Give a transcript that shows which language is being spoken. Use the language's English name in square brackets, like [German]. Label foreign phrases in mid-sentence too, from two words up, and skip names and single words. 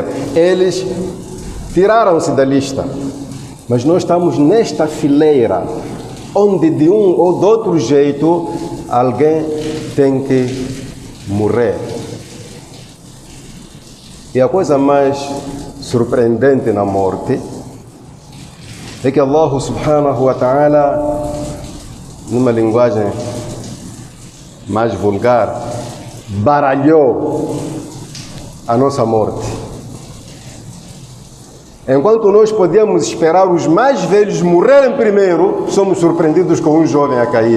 [Portuguese] Eles tiraram-se da lista. Mas nós estamos nesta fileira, onde de um ou de outro jeito alguém tem que morrer. E a coisa mais surpreendente na morte é que Allah [Arabic] سبحانه وتعالى, [Portuguese] numa linguagem mais vulgar, baralhou a nossa morte. Enquanto nós podíamos esperar os mais velhos morrerem primeiro, somos surpreendidos com um jovem a cair.